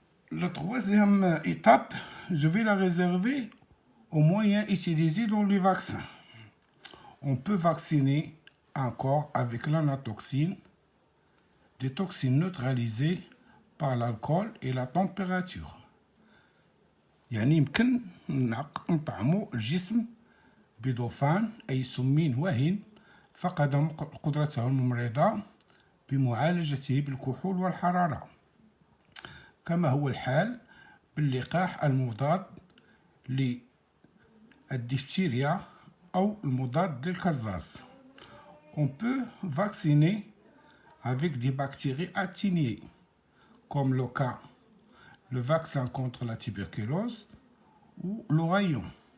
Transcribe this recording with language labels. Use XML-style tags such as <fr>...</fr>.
<fr>La troisième étape, je vais la réserver aux moyens utilisés dans les vaccins. On peut vacciner encore avec l'anatoxine des toxines neutralisées par l'alcool et la température.</fr> <ar>يعني يمكن نطعموا الجسم بدخان أي سم وهن فقد قدرته الممرضة بمعالجته بالكحول والحرارة، كما هو الحال باللقاح المضاد للدفتيريا أو المضاد للكزاز.</ar> <fr>On peut vacciner avec des bactéries atténuées, comme le vaccin contre la tuberculose ou l'oreillon.</fr>